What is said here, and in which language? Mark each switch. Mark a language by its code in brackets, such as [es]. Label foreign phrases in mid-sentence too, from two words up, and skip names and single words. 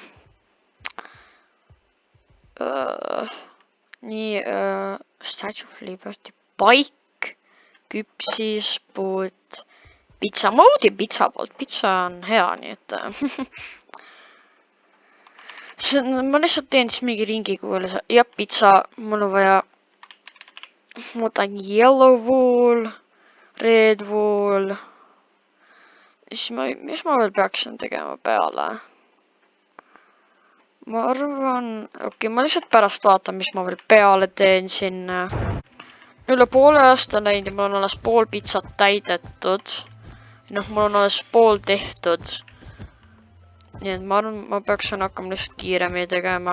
[et] nii, Statue of Liberty, paik, küpsis, puud, pitsa. ma uudin pitsa poolt, pitsa on hea, nii et ma lihtsalt teen siis mingi ringi kuulus. jah, pitsa, mul on vaja. ma võtan [en] yellow wool, red wool. [et] mis ma veel peaksin tegema peale? ma arvan, okei, ma lihtsalt pärast vaatan, mis ma veel peale teen sinna. üle poole aasta läinud ja mul on alles pool pitsat täidetud. noh, mul on alles pool tehtud. nii et ma arvan, ma peaksin hakkama lihtsalt kiiremini tegema.